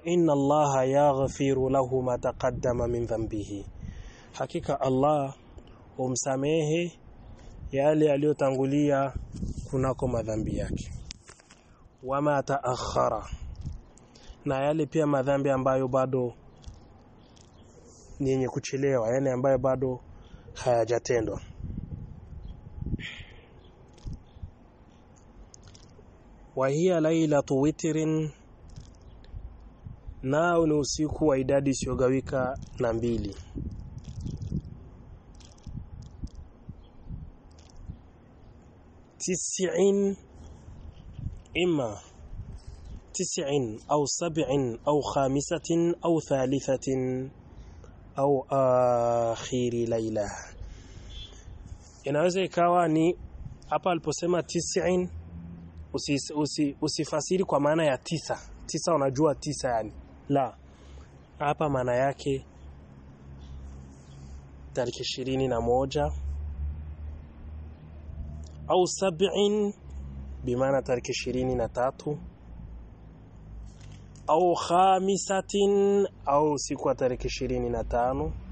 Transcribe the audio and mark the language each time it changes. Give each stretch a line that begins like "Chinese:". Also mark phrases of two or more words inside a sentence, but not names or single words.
Arabic: إن الله يغفر له ما تقدم من ذنبه,
Swahili: hakika Allah humsamehe yale yaliyotangulia kunako madhambi yake,
Arabic: وما تأخر,
Swahili: na yale pia madhambi ambayo bado ni yenye kuchelewa, yani ambayo bado hayajatendwa.
Arabic: وهي ليلة وتر,
Swahili: nao ni usiku wa idadi isiyogawika na 2.
Arabic: إما 9 أو 7 أو 5 أو 3 أو آخر ليلة.
Swahili: Inaweza ikawa ni hapa aliposema 9, usifasiri kwa maana ya 9 unajua 9 yani, la, hapa maana yake tariki 21 au 7 bimaana tariki 23 au 5 au siku ya tariki 25